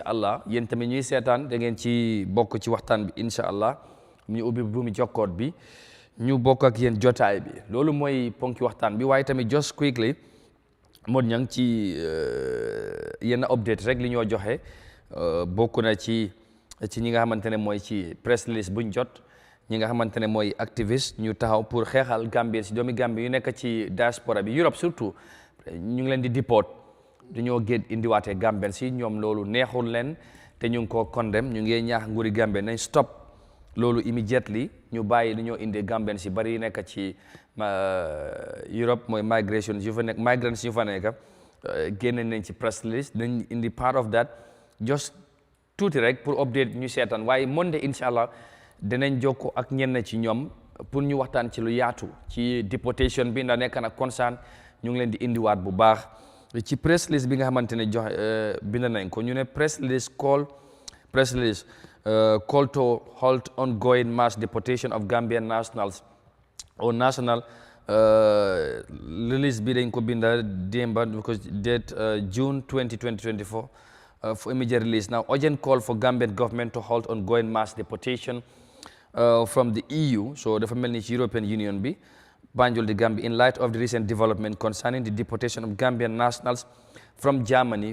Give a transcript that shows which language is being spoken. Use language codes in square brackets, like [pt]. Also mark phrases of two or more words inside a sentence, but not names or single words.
[wo] allah yéen tamit ñuy seetaan da ngeen ci bokk ci waxtaan bi incha allah ñu ubbi buumi jokkoot bi ñu bokk ak yéen jotaay bi loolu mooy ponki waxtaan bi waaye tamit [en] just quickly [wo] Mod Ñang ci yenn update rek li ñoo joxe bokk na ci ñi nga xamante ne mooy ci press release buñ jot ñi nga xamante ne mooy activiste ñu taxaw pour xeexal Gambie si doomi Gambie yu nekk ci diaspora bi Europe surtout ñu ngi leen di deport dañoo génn indiwaatee Gambien si ñoom loolu neexul leen te ñu ngi koo condemn ñu ngi ñaax nguuri Gambie nañ stop loolu immediately ñu bàyyi li ñoo indee Gambien si bari nekk ci Europe mooy migration yu fa nekk migrants yu fa nekk génne nañ ci [en] press release [wo] nañ indi [en] part of that just [wo] tuuti rek pour update ñu seetaan waaye Monday incha allah dinañ jokkoo ak ñenn ci ñoom pour ñu waxtaan ci lu yaatu ci deportation bi ndax nekk na concern ñu ngi leen di indiwaat bu baax ci [en] press release [wo] bi nga xamante ne joxe bind nañ ko ñu ne [en] press release call to halt ongoing mass deportation of Gambian nationals or national release [wo] bi dañ ko binda démba [en] because date June 20, 2024 for immediate release. Now, urgent call for Gambian government to halt ongoing mass deportation from the EU, so the family European Union be Banjul the Gambia, in light of the recent development concerning the deportation of Gambian nationals from Germany.